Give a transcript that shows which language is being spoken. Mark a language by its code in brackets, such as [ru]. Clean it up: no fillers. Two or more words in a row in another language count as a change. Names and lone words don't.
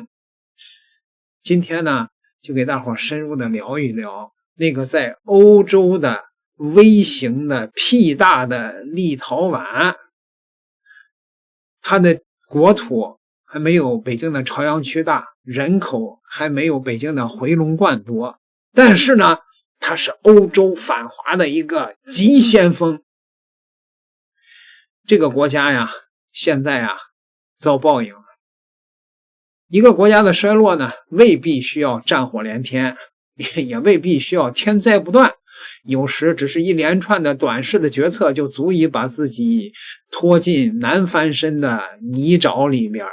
[zh] 今天呢，就给大伙深入的聊一聊那个在欧洲的微型的屁大的立陶宛，它的国土还没有北京的朝陽區大，人口還沒有北京的回龍觀多，但是呢，它是歐洲反華的一個急先鋒。這個國家呀，現在啊，遭報應了。一個國家的衰落呢，未必需要戰火連天，也未必需要天災不斷，有時只是一連串的短視的決策就足以把自己拖進難翻身的泥沼裡面。